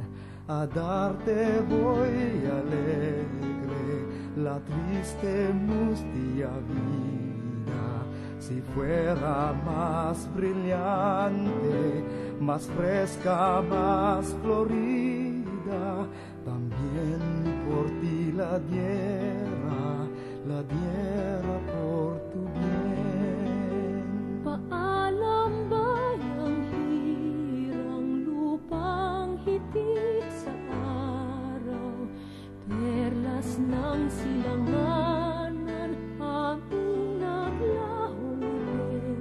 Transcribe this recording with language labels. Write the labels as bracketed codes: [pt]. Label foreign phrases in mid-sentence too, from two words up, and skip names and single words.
[es] A darte voy alegre la triste mustia vida, si fuera más brillante, más fresca, más florida, también por ti la diera por tu bien. [tl] Paalam bayang hirang lupang hitik sa araw, perlas ng silanganan aming naglahong din.